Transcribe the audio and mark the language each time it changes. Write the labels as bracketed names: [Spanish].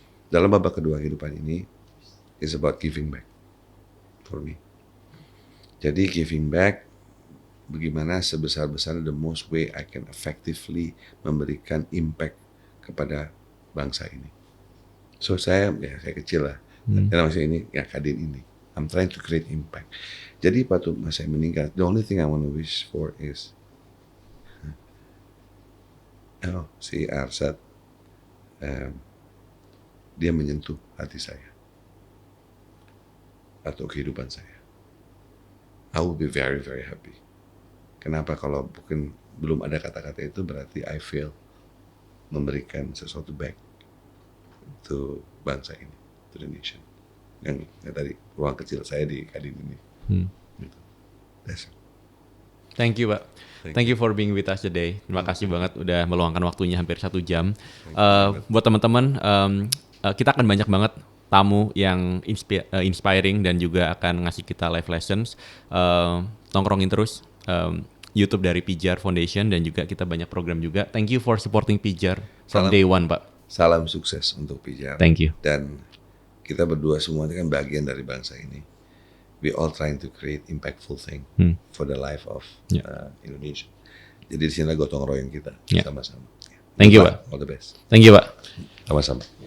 [Indonesian] Dalam babak kedua kehidupan ini [English] is about giving back for me. [Indonesian] Jadi [English] giving back [Indonesian] bagaimana sebesar-besarnya [English] the most way I can effectively [Indonesian] memberikan [English] impact [Indonesian] kepada bangsa ini. So saya kecil lah. Dalam masa ini Kadin ini. [English] I'm trying to create impact. [Indonesian] Jadi waktu saya meninggal, [English] the only thing I want to wish for is [Indonesian] si Arsad, dia menyentuh hati saya atau kehidupan saya. [English] I will be very very happy. [Indonesian] Kenapa? Kalau belum ada kata-kata itu berarti [English] I fail [Indonesian] memberikan sesuatu [English] back to [Indonesian] bangsa ini, [English] to the nation. [Indonesian] Yang tadi ruang kecil saya di Kadin ini. Gitu. [English] That's it. Thank you, Pak. Thank you for being with us today. [Indonesian] Terima kasih banget udah meluangkan waktunya hampir 1 jam. Buat teman-teman, kita akan banyak banget tamu yang inspiring dan juga akan ngasih kita live lessons. Tongkrongin terus YouTube dari Pijar Foundation dan juga kita banyak program juga. [English] Thank you for supporting Pijar from day one, Pak. [Indonesian] Salam sukses untuk Pijar. [English] Thank you. [Indonesian] Dan kita berdua semua itu kan bagian dari bangsa ini. [English] We all trying to create impactful thing for the life of Indonesia. [Indonesian] Jadi di sini gotong royong kita sama-sama. [English] Thank you, Pak. All the best. Thank you, Pak. [Indonesian] Sama-sama.